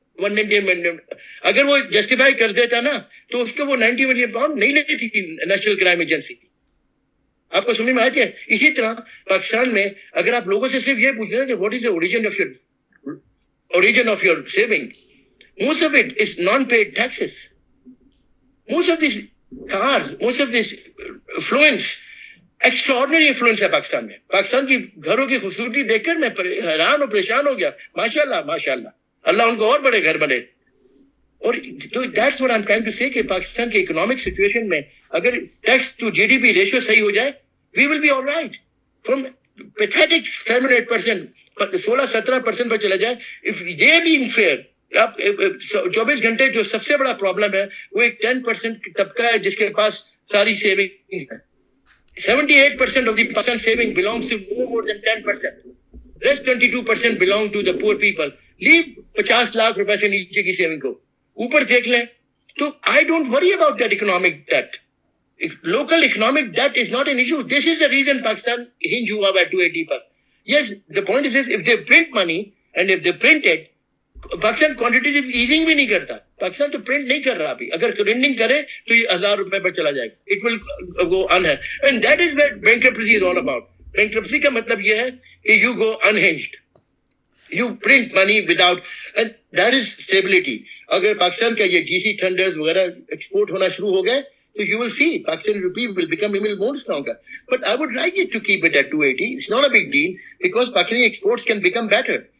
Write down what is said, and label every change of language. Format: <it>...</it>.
<ur>190 million اگر وہ justify کر دیتا نا تو اس کو وہ 90 ملین پاؤنڈ نہیں لیتی تھی نیشنل کرائم ایجنسی. آپ کو سمجھ میں آتی ہے؟ اسی طرح پاکستان میں اگر آپ لوگوں سے صرف یہ پوچھ رہے ہیں کہ</ur> <en>What is the origin of your saving, most of it is non-paid taxes. Most of these cars, most of this affluence, extraordinary influence</en> <ur>ہے پاکستان میں. پاکستان کی گھروں کی خوبصورتی دیکھ کر میں حیران اور پریشان ہو گیا. ماشاءاللہ ماشاءاللہ, اللہ ان کو اور بڑے گھر بنے. اور</ur> <en>that's what I'm trying to say</en> <ur>کہ پاکستان کے اکنامک سچویشن میں اگر tax to جی D P ratio صحیح ہو جائے,</ur> <en>we will be all right. From pathetic 7-8%, 16-17%</en> <ur>پر چلا جائے.</ur> <en>If they being fair,</en> <ur>آپ 24 گھنٹے جو سب سے بڑا پرابلم ہے وہ ایک 10% طبقہ ہے جس کے پاس ساری سیونگز ہیں.</ur> <en>78% of the Pakistan saving belongs to no more than 10%. Rest 22% belong to the poor people.</en> <ur>Leave 50 lakh روپے سے نیچے کی سیونگ کو, اوپر دیکھ لیں.</ur> <en>تو I don't worry about that economic debt. Local economic debt is not an issue. This is the reason Pakistan hinge ہوا ہے 280 پر. Yes, the point is this, if they print money and if they print it,</en> <ur>Pakistan quantitative easing بھی نہیں کرتا. پاکستان تو print نہیں کر رہا ابھی. اگر پرنٹنگ کرے تو یہ 1,000 روپے پر چلا جائے گا.</ur> <en>It will go unhinged. And that is what bankruptcy is all about.</en> <ur>Bankruptcy کا مطلب یہ ہے کہ</ur> <en>you go unhinged. You print money without, and that is stability.</en> <ur>اگر پاکستان کا یہ GC tenders وغیرہ ایکسپورٹ ہونا شروع ہو گئے تو</ur> <en>you will see Pakistan rupee will become even more stronger. But I would like it to keep it at 280. It's not a big deal because Pakistani exports can become better.</en>